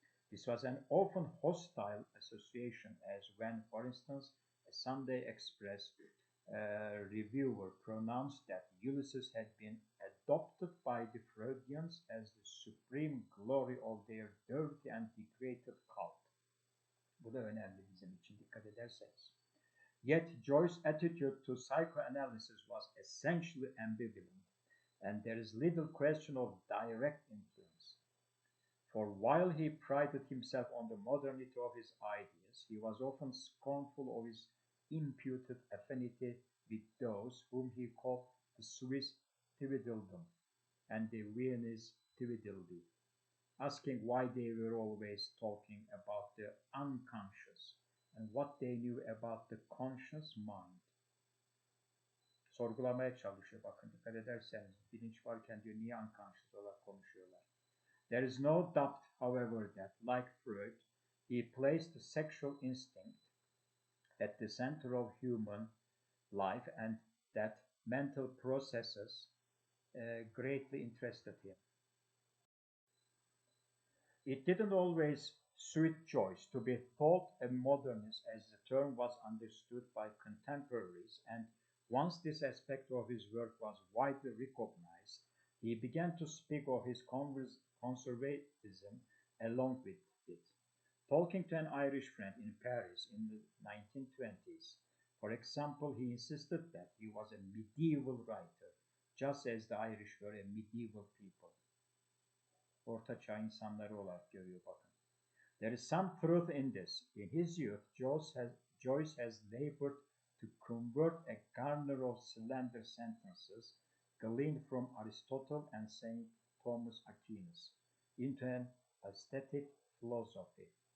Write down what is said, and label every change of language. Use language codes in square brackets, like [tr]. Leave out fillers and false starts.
[en] This was an often hostile association, as when, for instance, a Sunday Express reviewer pronounced that Ulysses had been adopted by the Freudians as the supreme glory of their dirty and degraded cult. [tr] Bu da önemli bizim için dikkat ederseniz. [en] Yet Joyce's attitude to psychoanalysis was essentially ambivalent, and there is little question of direct influence. For while he prided himself on the modernity of his ideas, he was often scornful of his imputed affinity with those whom he called the Swiss Tweedledum and the Viennese Tweedledee, asking why they were always talking about the unconscious and what they knew about the conscious mind. [tr] Sorgulamaya çalışıyor, bakın dikkat ederseniz. Bilinç varken diyor niye unconscious olarak konuşuyorlar. [en] There is no doubt, however, that, like Freud, he placed the sexual instinct at the center of human life and that mental processes greatly interested him. It didn't always suit Joyce to be thought a modernist as the term was understood by contemporaries, and once this aspect of his work was widely recognized, he began to speak of his conservatism along with it. Talking to an Irish friend in Paris in the 1920s, for example, he insisted that he was a medieval writer, just as the Irish were a medieval people. [tr] Orta Çağ insanları olarak görüyor bakın. [en] There is some truth in this. In his youth, Joyce has labored to convert a garner of slender sentences gleaned from Aristotle and St. Thomas Aquinas into an aesthetic philosophy.